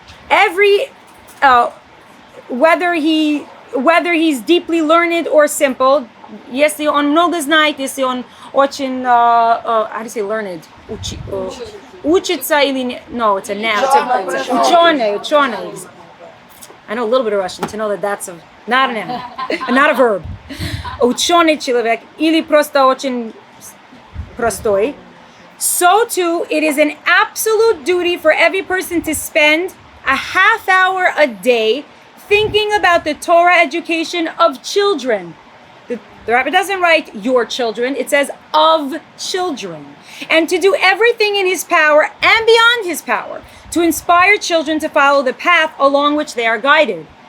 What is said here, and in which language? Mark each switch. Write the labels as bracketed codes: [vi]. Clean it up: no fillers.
[en] Every whether he's deeply learned or simple, [ru] если он много знает, если он очень [en] how do you say learned? [ru] Учится или нет? [en] No, it's a noun. It's [ru] ученый. [en] I know a little bit of Russian to know that that's not a noun, not a verb. [ru] Ученый человек или просто очень простой. [en] So too, it is an absolute duty for every person to spend a half hour a day thinking about the Torah education of children. The Rebbe doesn't write your children, it says of children. And to do everything in his power and beyond his power to inspire children to follow the path along which they are guided.